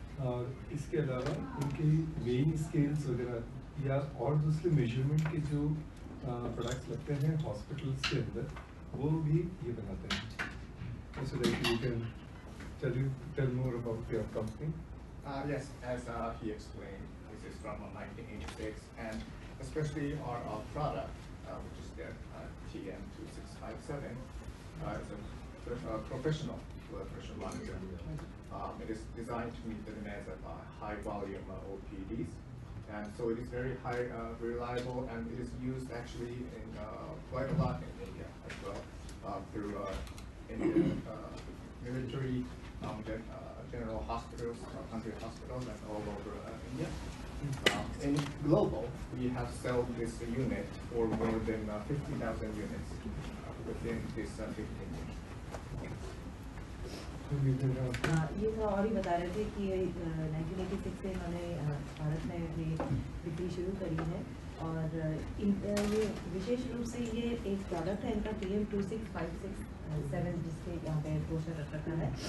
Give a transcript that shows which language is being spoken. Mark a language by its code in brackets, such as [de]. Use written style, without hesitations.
[hi] और इसके अलावा उनकी वेइंग स्केल्स वगैरह या और दूसरे मेजरमेंट के जो प्रोडक्ट्स लगते हैं हॉस्पिटल्स के अंदर, वो भी ये बनाते हैं। [en] So that you can tell more about your company. Yes, as he explained, this is from 1986, and especially our product, which is the TM2657, is a professional blood pressure monitor. It is designed to meet the demands of high volume OPDs, and so it is very high reliable, and it is used actually in quite a lot in India as well, through Indian military, general hospitals, country hospitals, and all over India. In global, we have sold this unit for more than 50,000 units within this 15 years. [hi] ये था, और ही बता रहे थे कि 1986 से इन्होंने भारत में अपनी बिक्री शुरू करी है, और ये विशेष रूप से ये एक प्रोडक्ट है इनका TM26567, जिसके यहाँ पे पोस्टर रख रखा है।